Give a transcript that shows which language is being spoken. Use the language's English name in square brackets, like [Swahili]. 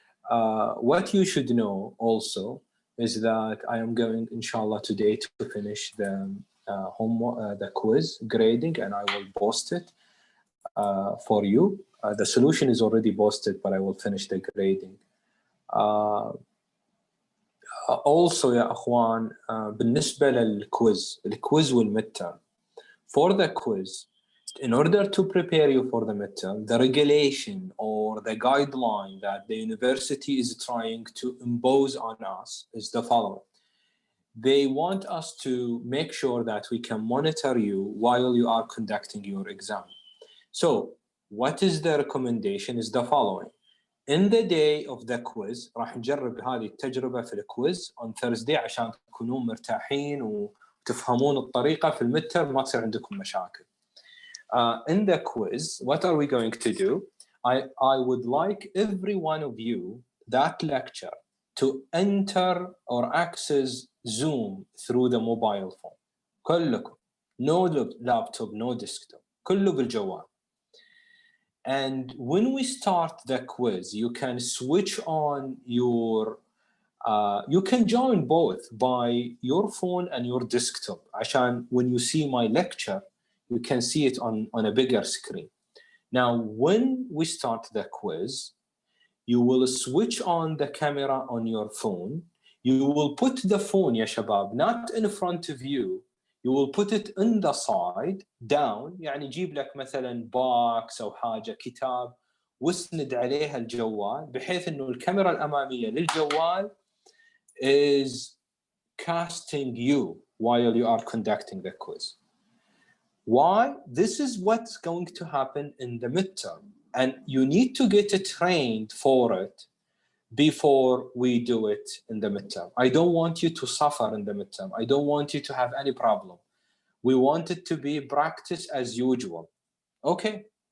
[English] What you should know also is that I am going, inshallah, today to finish the the quiz grading, and I will post it for you. The solution is already posted, but I will finish the grading. [Arabic] Also يا أخوان بالنسبة للquiz والmidterm. [English] For the quiz, in order to prepare you for the midterm, the regulation or the guideline that the university is trying to impose on us is the following. They want us to make sure that we can monitor you while you are conducting your exam. So what is the recommendation is the following. In the day of the quiz [Arabic] راح نجرب هذه التجربة في الكويز [English] on Thursday [Arabic] عشان تكونون مرتاحين وتفهمون الطريقة في الميدترم ما تصير عندكم مشاكل. [English] In the quiz, what are we going to do? I would like every one of you that lecture to enter or access Zoom through the mobile phone. [Arabic] كلكم. [English] No laptop, no desktop. [Arabic] كله بالجوال. [English] And when we start the quiz, you can switch on your, you can join both by your phone and your desktop. عشان when you see my lecture, you can see it on a bigger screen. Now, when we start the quiz, you will switch on the camera on your phone. You will put the phone, ya shabab, not in front of you. You will put it in the side, down. [Arabic] يعني جيب لك مثلا box أو حاجة كتاب واسند عليها الجوال بحيث إنه الكاميرا الأمامية للجوال [English] is casting you while you are conducting the quiz. Why? This is what's going to happen in the midterm, and you need to get trained for it before we do it in the midterm. I don't want you to suffer in the midterm. I don't want you to have any problem. We want it to be practice as usual. Okay?